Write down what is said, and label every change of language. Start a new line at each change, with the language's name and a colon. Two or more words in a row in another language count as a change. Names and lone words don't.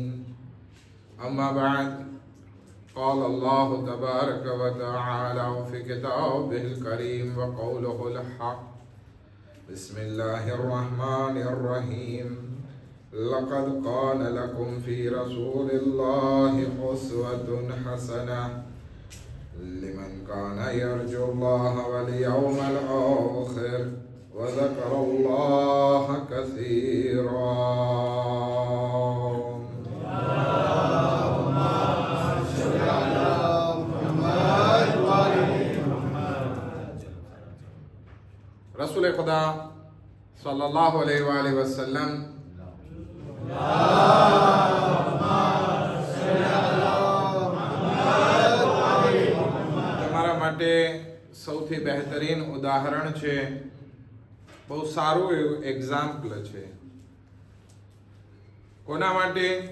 Arabic: أما بعد قال الله تبارك وتعالى في كتابه الكريم وقوله الحق بسم الله الرحمن الرحيم لقد كان لكم في رسول الله أسوة حسنة لمن كان يرجو الله واليوم الآخر وذكر الله كثيرا.
Gujarati: રસૂલ ખુદા
Arabic: صلى الله عليه وسلم
Gujarati: તમારા માટે સૌથી બહેતરીન ઉદાહરણ છે, બહુ સારું એવું એક્ઝામ્પલ છે. કોના માટે?